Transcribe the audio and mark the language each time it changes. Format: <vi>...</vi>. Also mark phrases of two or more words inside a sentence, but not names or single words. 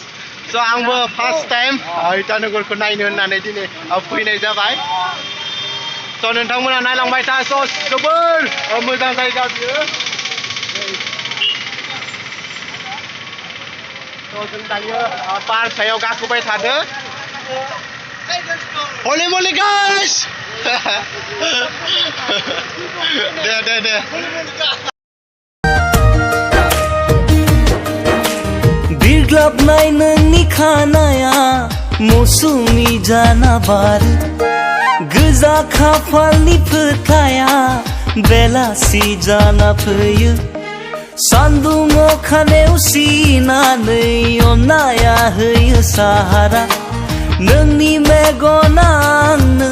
<brx>स' आंबो</brx> <en>first time</en> <brx>इटानगरखौ नायनो होननानै दिनै फैनाय जाबाय स' नोंथांमोना नायलांबाय था स' जोबोर मोजां जायगा बियो स' जों दायो बार सायाव गाखोबाय थादों</brx> <en>Holy moly guys!</en> <brx>दे बिरग्लाबनाय नोंनि खानाया मौसुमि जाना बारो गोजा खाफालनि फोथाया बेलासि जाना फैयो सान्दुं अखा नेवसिनानै अननाया होयो साहारा नोंनि मेगना आंनो</brx>